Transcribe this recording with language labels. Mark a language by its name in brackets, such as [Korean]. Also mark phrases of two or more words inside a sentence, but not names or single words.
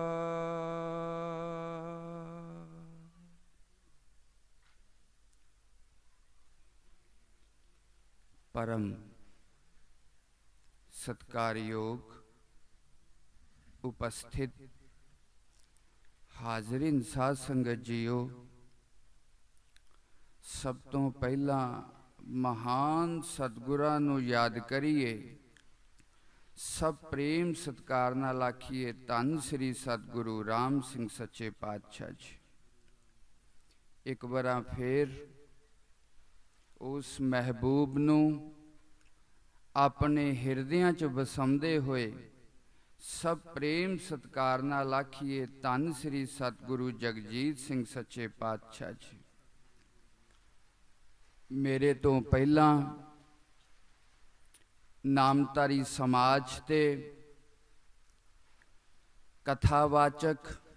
[Punjabi] ਪਰਮ ਸਤਿਕਾਰਯੋਗ ਉਪਸਥਿਤ ਹਾਜ਼ਰੀਨ ਸਾਧ ਸੰਗਤ ਜੀਓ, ਸਭ ਤੋਂ ਪਹਿਲਾਂ ਮਹਾਨ ਸਤਿਗੁਰਾਂ ਨੂੰ ਯਾਦ ਕਰੀਏ, ਸਭ ਪ੍ਰੇਮ ਸਤਿਕਾਰ ਨਾਲ ਆਖੀਏ ਧੰਨ ਸ੍ਰੀ ਸਤਿਗੁਰੂ ਰਾਮ ਸਿੰਘ ਸੱਚੇ ਪਾਤਸ਼ਾਹ ਜੀ। ਇੱਕ ਬਾਰ ਫਿਰ ਉਸ ਮਹਿਬੂਬ ਨੂੰ ਆਪਣੇ ਹਿਰਦਿਆਂ 'ਚ ਵਸਾਉਂਦੇ ਹੋਏ ਸਭ ਪ੍ਰੇਮ ਸਤਿਕਾਰ ਨਾਲ ਆਖੀਏ, ਧੰਨ ਸ੍ਰੀ ਸਤਿਗੁਰੂ ਜਗਜੀਤ ਸਿੰਘ ਸੱਚੇ ਪਾਤਸ਼ਾਹ ਜੀ। ਮੇਰੇ ਤੋਂ ਪਹਿਲਾਂ ਨਾਮਧਾਰੀ ਸਮਾਜ ਤੇ ਕਥਾਵਾਚਕ